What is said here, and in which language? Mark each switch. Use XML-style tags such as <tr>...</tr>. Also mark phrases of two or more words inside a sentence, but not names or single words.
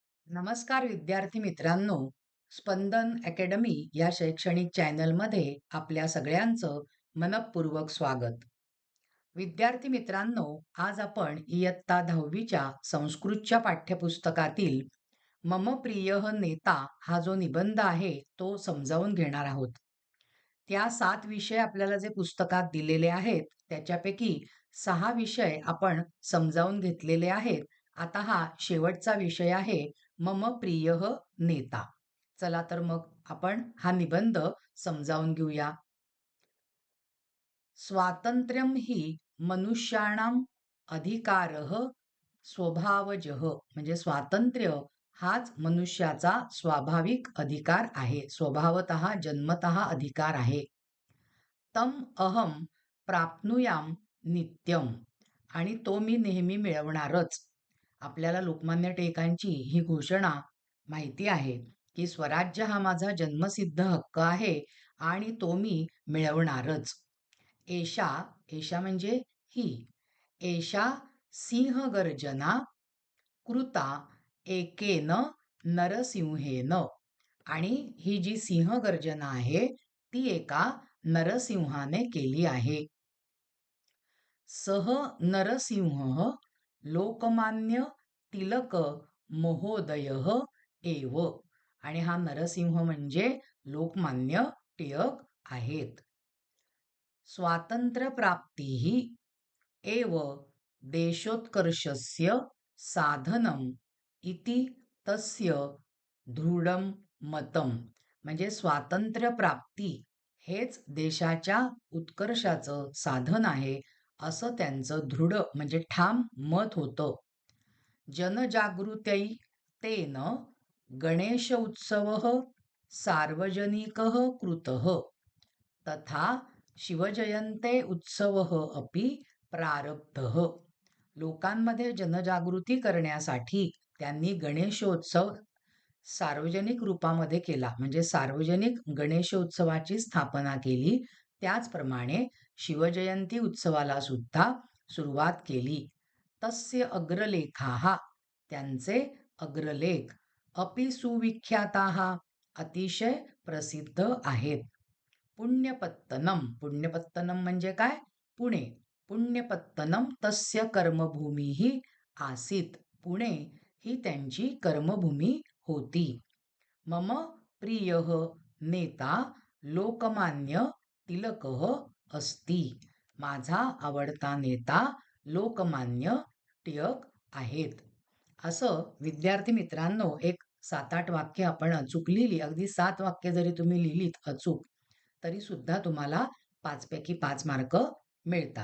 <mr>नमस्कार विद्यार्थी मित्रांनो. स्पंदन अकॅडमी या शैक्षणिक चॅनलमध्ये आपल्या सगळ्यांचं मनपूर्वक स्वागत. विद्यार्थी मित्रांनो, आज आपण इयत्ता 10वीच्या संस्कृतच्या पाठ्यपुस्तकातील</mr> <sa>मम प्रियः नेता</sa> <mr>हा जो निबंध आहे तो समजावून घेणार आहोत. त्या 7 विषय आपल्याला जे पुस्तकात दिलेले आहेत त्याच्यापैकी 6 विषय आपण समजावून घेतलेले आहेत. आता हा शेवटचा विषय आहे</mr> <sa>मम प्रियः नेता.</sa> <mr>चला तर मग आपण हा निबंध समजावून घेऊया.</mr> <sa>स्वातंत्र्यं हि मनुष्याणां अधिकारः स्वभावजः,</sa> <mr>म्हणजे स्वातंत्र्य हाच मनुष्याचा स्वाभाविक अधिकार आहे, स्वभावतः जन्मतः अधिकार आहे.</mr> <sa>तम अहम प्राप्नुयाम नित्यम,</sa> <mr>आणि तो मी नेहमी मिळवणारच. आपल्याला लोकमान्य टिळकांची ही घोषणा माहिती आहे की स्वराज्य हा माझा जन्मसिद्ध हक्क आहे आणि तो मी मिळवणारच.</mr> <sa>एषा, एषा</sa> <mr>म्हणजे ही,</mr> <sa>एषा सिंहगर्जना कृता एकेन नरसिंहेन,</sa> <mr>आणि ही जी सिंहगर्जना आहे ती एका नरसिंहाने केली आहे.</mr> <sa>सह नरसिंह लोकमान्य टिळक महोदयः एव,</sa> <mr>आणि हा नरसिंह म्हणजे लोकमान्य टिळक आहेत.</mr> <sa>स्वातंत्र्यप्राप्तिः एव देशोत्कर्षस्य साधनम इति तस्य दृढं मतम,</sa> <mr>म्हणजे स्वातंत्र्य प्राप्ती हेच देशाच्या उत्कर्षाचं साधन आहे असं त्यांचं दृढ म्हणजे ठाम मत होतं.</mr> <sa>जनजागृत्यै तेन गणेश उत्सवः सार्वजनिकः कृतः तथा शिवजयन्ते उत्सवः अपि प्रारब्धः.</sa> <mr>लोकांमध्ये जनजागृती करण्यासाठी त्यांनी गणेशोत्सव सार्वजनिक रूपामध्ये केला, म्हणजे सार्वजनिक गणेशोत्सवाची स्थापना केली. त्याचप्रमाणे शिवजयंती उत्सवाला सुद्धा सुरुवात केली.</mr> <sa>तस्य अग्रलेखाः,</sa> <mr>त्यांचे अग्रलेख,</mr> <sa>अपि सुविख्याताः,</sa> <mr>अतिशय प्रसिद्ध आहेत. पुण्यपत्तनम, पुण्यपत्तनम म्हणजे काय? पुणे.</mr> <sa>पुण्यपत्तनम तस्य कर्मभूमीः आसीत,</sa> <mr>पुणे ही त्यांची कर्मभूमी होती.</mr> <sa>मम प्रियः नेता लोकमान्य टिळकः अस्ति,</sa> <mr>माझा आवडता नेता लोकमान्य टिळक आहेत. असं विद्यार्थी मित्रांनो, एक 7-8 वाक्य आपण अचूक लिहिली, अगदी 7 वाक्य जरी तुम्ही लिहिलीत अचूक, तरी सुद्धा तुम्हाला 5 पैकी 5 मार्क मिळतात.</mr>